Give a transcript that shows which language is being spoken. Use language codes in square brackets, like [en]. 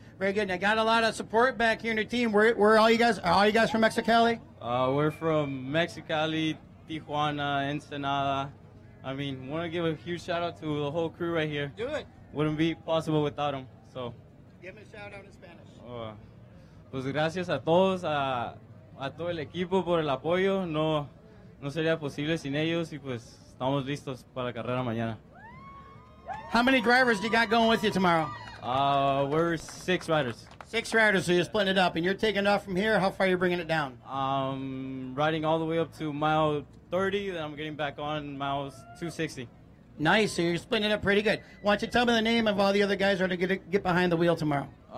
[en] Very good. And I got a lot of support back here in the team. Where are all you guys? Are all you guys from Mexicali? We're from Mexicali, Tijuana, Ensenada. I mean, want to give a huge shout out to the whole crew right here. Do it. Wouldn't be possible without them. So. Give them a shout out in Spanish. [es] Pues gracias a todos, a todo el equipo por el apoyo. No sería posible sin ellos y pues estamos listos para la carrera mañana. [en] How many drivers do you got going with you tomorrow? We're 6 riders. 6 riders, so you're splitting it up, and you're taking off from here. How far are you bringing it down? Riding all the way up to mile 30, then I'm getting back on miles 260. Nice, so you're splitting it up pretty good. Why don't you tell me the name of all the other guys that are going to get behind the wheel tomorrow?